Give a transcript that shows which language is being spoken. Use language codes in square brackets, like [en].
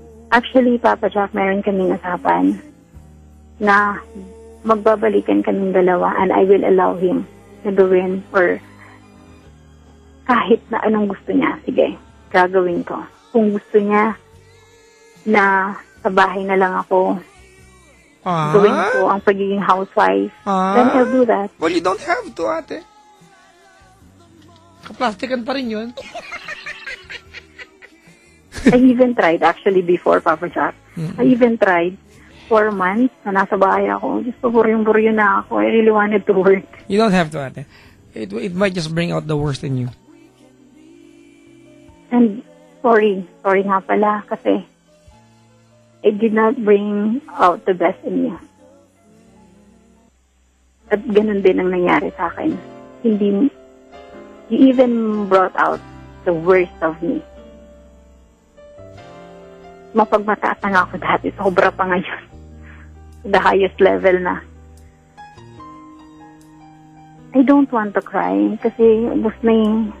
[tl] Actually, Papa Jack, meron kaming usapan na magbabalikan kaming dalawa [en] and I will allow him [tl] na gawin or kahit na anong gusto niya. Sige, gagawin ko. Kung gusto niya na sa bahay na lang ako, gawin ko ang pagiging housewife, [en] then I'll do that. Well, you don't have to, ate. [tl] Kaplastikan pa rin yun. [en] I even tried actually before, Papa Jack. I even tried 4 months [tl] na nasa bahay ako. [en] Just [tl] buryong-buryo na ako. [en] I really wanted to work. You don't have to, ate. It might just bring out the worst in you. And sorry [tl] nga pala kasi [en] it did not bring out the best in you. [tl] At ganun din ang nangyari sa akin. [en] You even brought out the worst of me. [tl] Mapagmataas na nga ako dati. Sobra pa ngayon. [en] The highest level [tl] na. [en] I don't want to cry [tl] kasi ubos na yung...